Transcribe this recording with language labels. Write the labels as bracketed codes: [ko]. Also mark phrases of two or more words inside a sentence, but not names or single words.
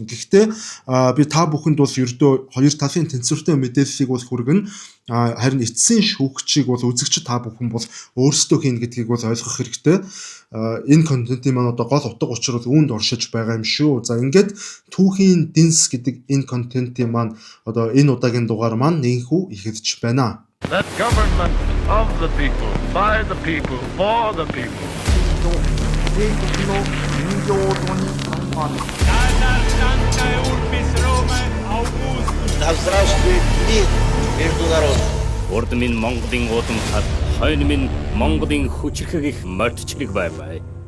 [mn] Гэхдээ би та бүхэнд бол ердөө хоёр талын тэнцвэртэй мэдээллийг бол хүргэн харин эцсийн шүүгчийг бол үзэгч та бүхэн бол өөрсдөө хийнэ гэдгийг бол ойлгох хэрэгтэй. Энэ контентын маань одоо гол утга учир бол үүнд оршиж байгаа юм шүү. За ингээд түүхийн дэнс гэдэг энэ контентын маань одоо энэ удаагийн дугаар маань нэгэнхүү ихэвч байна. [en] That government of the people, by the people, for the people. [ru] Да здравствует мир международный. [mn] Урд минь Монголын уудам хад, хойно минь Монголын хүчрхэг их мордчлог бай.